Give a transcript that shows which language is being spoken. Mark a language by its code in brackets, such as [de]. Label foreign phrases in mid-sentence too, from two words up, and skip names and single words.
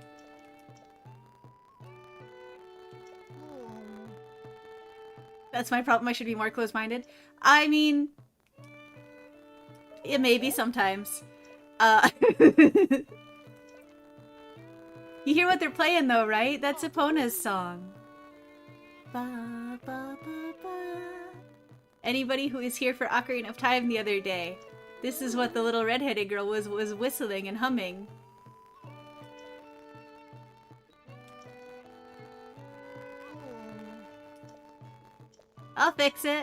[en] That's my problem. I should be more close-minded. I mean, it may be sometimes. You hear what they're playing though, right? That's Epona's song. Ba, ba, ba, ba. Anybody who was here for Ocarina of Time the other day, this is what the little redheaded girl was whistling and humming. I'll fix it.